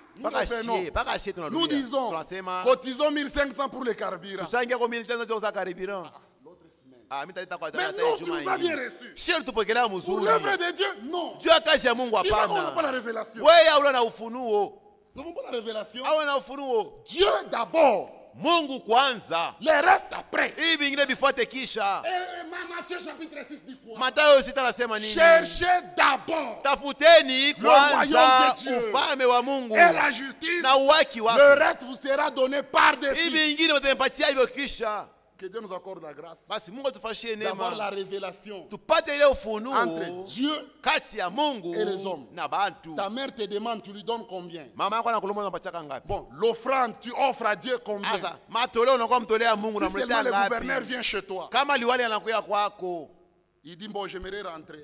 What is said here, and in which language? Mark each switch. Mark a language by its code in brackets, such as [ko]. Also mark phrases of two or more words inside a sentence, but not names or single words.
[fr] Nous disons, cotisons 1500 pour les carburants. Mais non, tu nous as bien reçus. Pour l'œuvre de Dieu, non. Tu n'as pas la révélation. Nous n'avons pas la révélation. Dieu d'abord. [sw] Mungu kwanza. [fr] Le reste après. [sw] Hivi vingine bifuate kisha. [fr] Matthieu chapitre 6 dit quoi? [sw] Mathayo 6 anasema nini? [fr] Cherchez d'abord. [sw] Tafuteni kwanza ufalme wa Mungu. [fr] Et la justice. [sw] Na uwaki wake. [fr] Le reste vous sera donné par-dessus. [sw] Hivi vingine mtampatia hivyo kisha. [fr] Que Dieu nous accorde la grâce d'avoir la révélation entre Dieu et les hommes. Ta mère te demande, tu lui donnes combien? Bon, l'offrande, tu offres à Dieu combien? Si seulement le gouverneur vient chez toi, il dit, bon, j'aimerais rentrer.